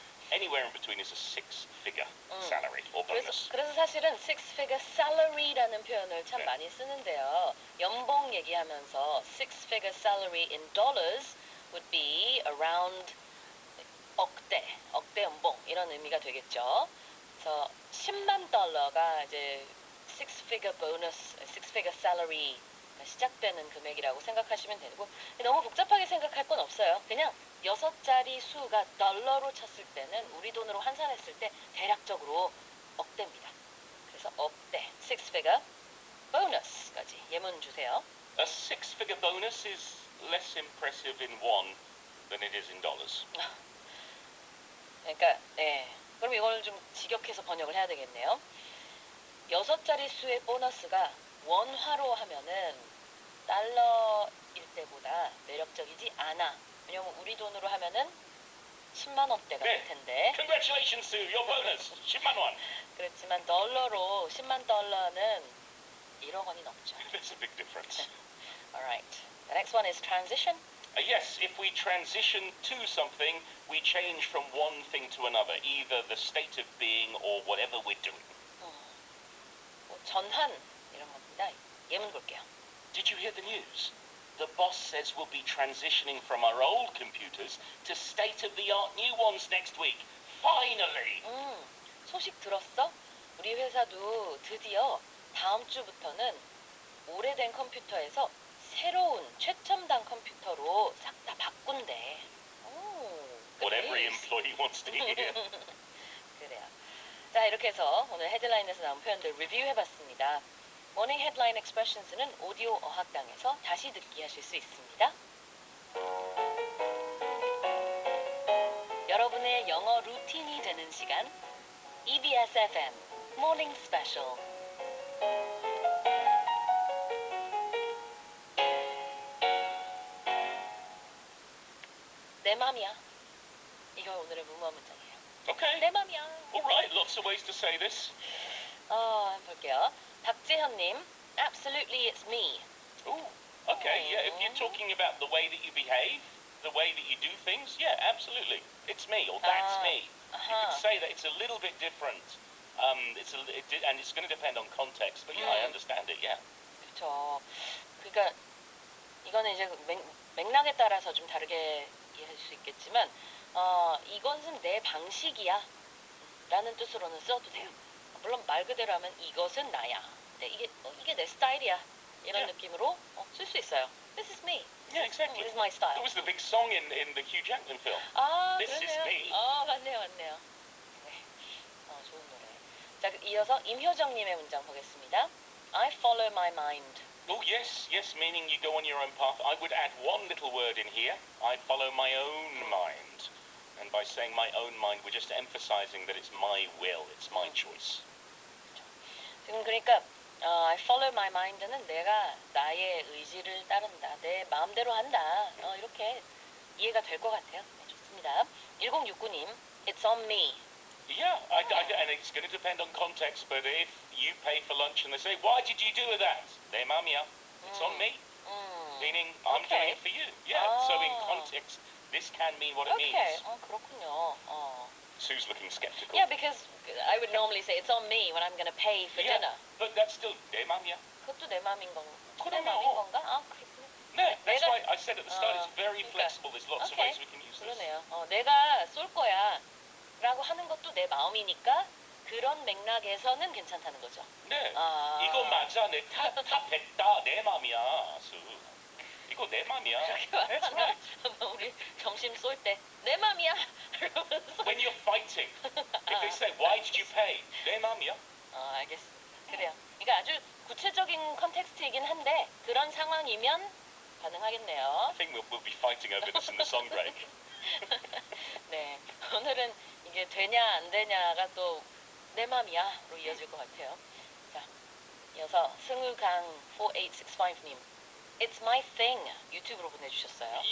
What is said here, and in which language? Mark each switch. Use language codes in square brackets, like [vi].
[en] Anywhere in between is a 6-figure salary or bonus. [ko] 그래서 사실은 6-figure salary라는 표현을 참 많이 쓰는데요. 연봉 얘기하면서 [en] 6-figure salary in dollars would be around [ko] 억대 연봉 이런 의미가 되겠죠. 그래서 10만 달러가 이제 6-figure bonus, 6-figure salary 시작되는 금액이라고 생각하시면 되고 너무 복잡하게 생각할 건 없어요. 그냥 6자리 수가 달러로 쳤을 때는 우리 돈으로 환산했을 때 대략적으로 억대입니다. 그래서 억대, 6-figure bonus까지 예문 주세요. [en] A 6-figure bonus is less impressive in won than it is in dollars. [ko] 그러니까 그럼 이걸 좀 직역해서 번역을 해야 되겠네요. 6자리 수의 보너스가 원화로 하면은 달러일 때보다 매력적이지 않아. 왜냐면 우리 돈으로 하면은 10만 원대가 될 텐데. [en] Congratulations, Sue, your bonus, [ko] 10만 원. 그렇지만 달러로 10만 달러는 1억 원이 넘죠. [en] There's a big difference. Alright. The next one is transition. Yes, if we transition to something, we change from one thing to another, either the state of being or whatever we're doing. [ko] 전환 이런 겁니다. 예문 볼게요. [en] Did you hear the news? The boss says we'll be transitioning from our old computers to state-of-the-art new ones next week. Finally! [ko] 소식 들었어? 우리 회사도 드디어 다음 주부터는 오래된 컴퓨터에서 새로운 최첨단 컴퓨터로 싹 다 바꾼대. [en] What every employee wants to hear. [ko] 그래요. 자, 이렇게 해서 오늘 헤드라인에서 나온 표현들 리뷰해봤습니다. 모닝 헤드라인 expressions는 오디오 어학당에서 다시 듣기 하실 수 있습니다. 여러분의 영어 루틴이 되는 시간 EBS FM 모닝 스페셜. 내 맘이야. 이거 오늘의 무모한 문장이에요. [en] Okay. [ko] 내 맘이야. [en] All right, lots of ways to say this. [ko] 한번 볼게요. [en] 박재현님, absolutely it's me. Ooh, okay, yeah, if you're talking about the way that you behave, the way that you do things, yeah, absolutely. It's me, or that's me. You could say that it's a little bit different. And it's going to depend on context, but yeah, I understand it, yeah. [ko] 그렇죠. 그러니까 이거는 이제 맥락에 따라서 좀 다르게 이해할 수 있겠지만 이것은 내 방식이야 라는 뜻으로는 써도 돼요. 물론 말 그대로 하면 이것은 나야. 근데 이게 내 스타일이야. 이런 느낌으로 쓸 수 있어요. [en] This is me. Yeah, exactly. This is my style. It was the big song in the Hugh Jackman film. This [ko] 그러네요. [en] is me. [ko] 맞네요. 네. 좋은 노래. 자, 이어서 임효정님의 문장 보겠습니다. [en] I follow my mind. Oh, yes, meaning you go on your own path. I would add one little word in here. I follow my own mind. And by saying my own mind, we're just emphasizing that it's my will, it's my choice. [ko] 지금 그러니까 [en] I follow my mind [ko] 는 내가 나의 의지를 따른다. 내 마음대로 한다. 이렇게 이해가 될 것 같아요. 네, 좋습니다. 1069님, It's on me. [en] Yeah, and it's going to depend on context, but if you pay for lunch and they say, why did you do that? [ko] 내 맘이야. [en] It's on me. Meaning, I'm doing it for you. Yeah, so in context, this can mean what it means. [ko] 그렇군요. [en] Sue's looking skeptical. Yeah, because I would normally say it's on me when I'm going to pay for dinner. But that's still [ko] 내 맘이야. 그것도 내 맘인 건가? 내 그럼요. 맘인 건가? 그렇군요. [en] No, that's why I said at the start, it's very [ko] 그러니까, [en] flexible. There's lots of ways we can use this. [ko] 그러네요. 내가 쏠 거야 라고 하는 것도 내 마음이니까 그런 맥락에서는 괜찮다는 거죠. 네, 이거 맞아. 내 탔다. 내 맘이야, 수. 이거 내 맘이야. [en] That's right. [ko] 우리 점심 쏠 때 내 맘이야. 이러면서. [en] When you're fighting, if they say, why did you pay? [ko] 내 맘이야. 알겠습니다. 그래요. 그러니까 아주 구체적인 컨텍스트이긴 한데 그런 상황이면 가능하겠네요. [en] I think we'll be fighting over this in the song break. [ko] 네, 오늘은 이게 되냐 안 되냐가 또 내 맘이야로 이어질 것 같아요. 자, 이어서 승우강 4865님, [en] It's my thing [ko] 유튜브로 보내주셨어요.